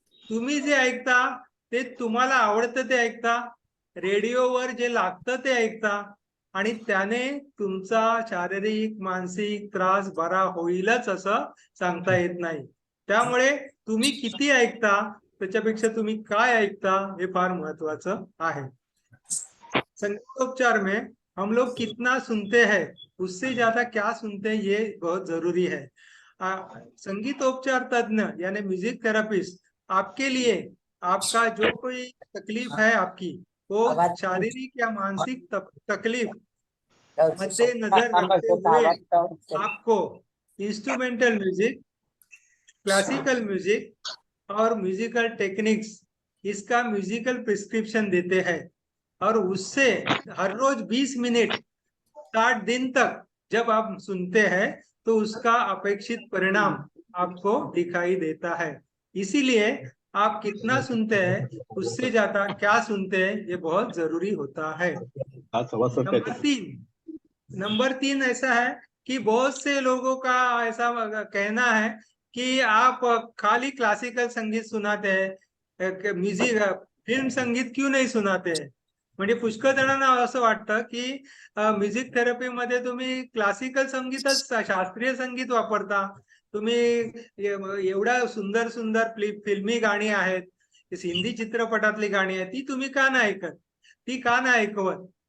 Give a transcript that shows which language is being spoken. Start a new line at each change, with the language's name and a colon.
Marathi: तुम्ही जे ऐकता ते तुम्हाला आवडतं ते ऐकता, रेडिओवर जे लागतं ते ऐकता आणि त्याने तुमचा शारीरिक मानसिक त्रास बरा होईलच असं सांगता येत नाही। त्यामुळे तुम्ही किती ऐकता त्याच्यापेक्षा तुम्ही काय ऐकता हे फार महत्वाचं आहे।
Hindi: संगीतोपचार में हम लोग कितना सुनते हैं उससे ज्यादा क्या सुनते हैं ये बहुत जरूरी है। संगीतोपचार तज्ञ यानी म्यूजिक थेरेपिस्ट आपके लिए आपका जो कोई तकलीफ है आपकी वो शारीरिक या मानसिक तकलीफ मद्दे नजर रखते हुए आपको इंस्ट्रूमेंटल म्यूजिक, क्लासिकल म्यूजिक और म्यूजिकल टेक्निक्स इसका म्यूजिकल प्रिस्क्रिप्शन देते हैं और उससे हर रोज 20 मिनट 60 दिन तक जब आप सुनते हैं तो उसका अपेक्षित परिणाम आपको दिखाई देता है। इसीलिए आप कितना सुनते हैं उससे ज्यादा क्या सुनते हैं ये बहुत जरूरी होता है। नंबर तीन ऐसा है कि बहुत से लोगों का ऐसा कहना है कि आप खाली क्लासिकल संगीत सुनाते हैं, म्यूजिक फिल्म संगीत क्यों नहीं सुनाते हैं?
Marathi: म्हणजे पुष्कळ जणांना असं वाटतं की म्युझिक थेरपीमध्ये तुम्ही क्लासिकल संगीतच, शास्त्रीय संगीत वापरता, तुम्ही एवढ्या सुंदर सुंदर फिल्मी गाणी आहेत, हिंदी चित्रपटातली गाणी आहेत, ती तुम्ही का नाही ऐकत, ती का नाही ऐकवत?